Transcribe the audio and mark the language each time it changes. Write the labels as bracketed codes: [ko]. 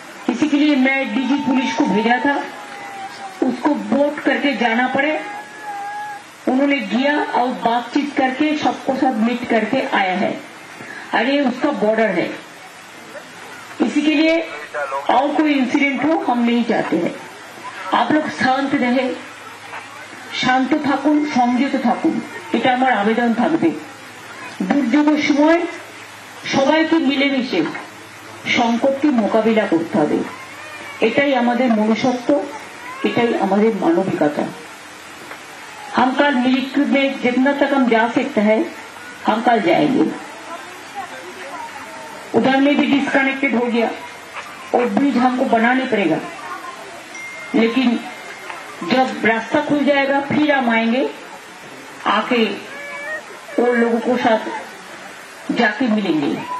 [hi] इसी के लिए मैं डीजी पुलिस को भेजा था, उसको वोट करके जाना पड़े। उन्होंने गया और बातचीत करके सबको सब मीट करके आया है। अरे उसका बॉर्डर है, इसी के लिए और कोई इंसिडेंट हो हम नहीं चाहते हैं। आप लोग शांत रहे, [bn] শান্ত থাকুন, সংযত থাকুন, এটা আমার আবেদন থাকবে। দুর্যোগের সময় সবাইকে মিলেমিশে সংকটকে মোকাবিলা করতে হবে। এটাই আমাদের মনুষ্যত্ব, এটাই আমাদের মানবিকতা। [hi] हम कल मिलिट्री में जितना तक हम जा सकते हैं हम कल जाएंगे। उधर में भी डिस्कनेक्टेड हो गया और ब्रिज हमको बनाना पड़ेगा, लेकिन जब रास्ता खुल जाएगा फिर हम आएंगे, आके और लोगों को साथ जाके मिलेंगे।